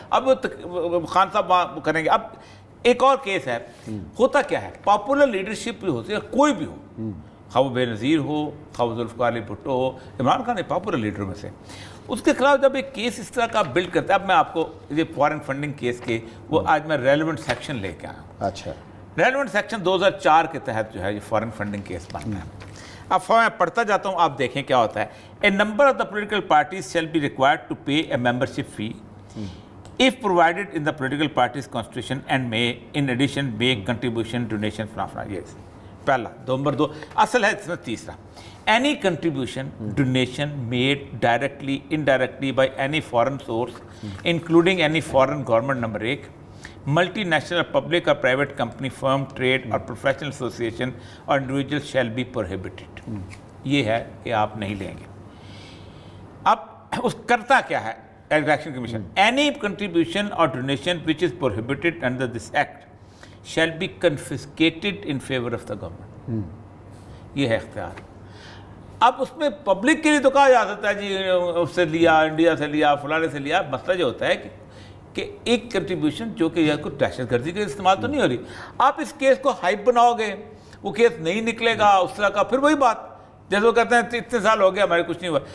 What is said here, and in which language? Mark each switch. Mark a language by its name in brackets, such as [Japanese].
[Urdu] اب وہ خان صاحب وہاں کریں گے. اب ایک اور کیس ہے، ہوتا کیا ہے، پاپولر لیڈرشپ جو ہوتی ہے کوئی بھی ہو، خواہ وہ بے نظیر ہو، خواہ وہ ذوالفقار علی بھٹو ہو، عمران خان ایک پاپولر لیڈر میں سے، اس کے خلاف جب ایک کیس اس طرح کا بلڈ کرتا ہے. اب میں آپ کو یہ فارن فنڈنگ کیس کے وہ آج میں ریلیونٹ سیکشن لے کے آیا. اچھا، ریلیونٹ سیکشن 2004 کے تحت جو ہے یہ فارن فنڈنگ کیس بنتا ہے. اب میں پڑھتا جاتا ہوں، آپ دیکھیں کیا ہوتا ہے. [English] A number of the political parties shall be required to pay a membership fee if provided in the political party's constitution and may in addition make contribution donation from yes. [Urdu] پہلا. نمبر 2 اصل ہے اس میں تیسرا. [English] Any contribution, donation made directly, indirectly by any foreign source, including any foreign government. Number 1 multi national public or private company, firm, trade or professional association or individual shall be prohibited. [Urdu] یہ ہے کہ آپ نہیں لیں گے. اب اس کرتا کیا ہے Election Commission? [English] Any contribution or donation which is prohibited under this act shall be confiscated in favor of the government. [Urdu] یہ ہے اختیار. اب اس میں پبلک کے لیے تو کہا جا سکتا ہے جی اس سے لیا، انڈیا سے لیا، فلانے سے لیا. مسئلہ جو ہوتا ہے کہ ایک کنٹریبیوشن جو کہ یا کوئی دہشت گردی کا استعمال تو نہیں ہو رہی. آپ اس کیس کو ہائپ بناؤ گے، وہ کیس نہیں نکلے گا اس طرح کا. پھر وہی بات جیسے وہ کہتے ہیں اتنے سال ہو گیا ہمارے کچھ نہیں ہوا.